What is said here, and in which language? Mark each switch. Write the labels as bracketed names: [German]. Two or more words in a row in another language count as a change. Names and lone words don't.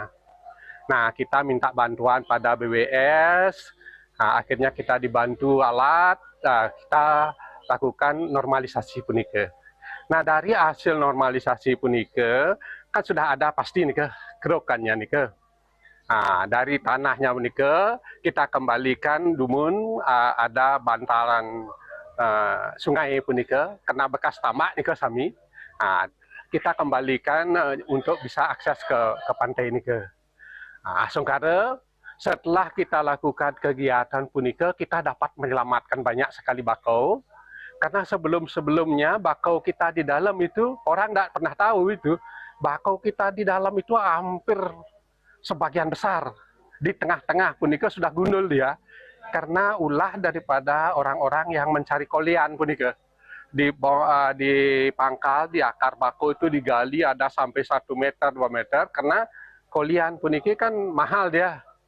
[Indonesian] Nah, kita minta bantuan pada BWS, akhirnya kita dibantu alat, kita lakukan normalisasi punike. Nah, dari hasil normalisasi punike kan sudah ada pasti nike kerokannya nike. Nah, dari tanahnya punike kita kembalikan dumun ada bantaran sungai punike kena bekas tamak [Balinese] nike sami. [Indonesian] Nah, kita kembalikan untuk bisa akses ke pantai nike. Sungkara setelah kita lakukan kegiatan punike kita dapat menyelamatkan banyak sekali bakau. Karena sebelum-sebelumnya bakau kita di dalam itu orang tidak pernah tahu itu bakau kita di dalam itu hampir sebagian besar di tengah-tengah punike sudah gundul dia karena ulah daripada orang-orang yang mencari kolian punike di pangkal di akar bakau itu digali ada sampai 1 meter 2 meter karena kolian punike kan mahal dia.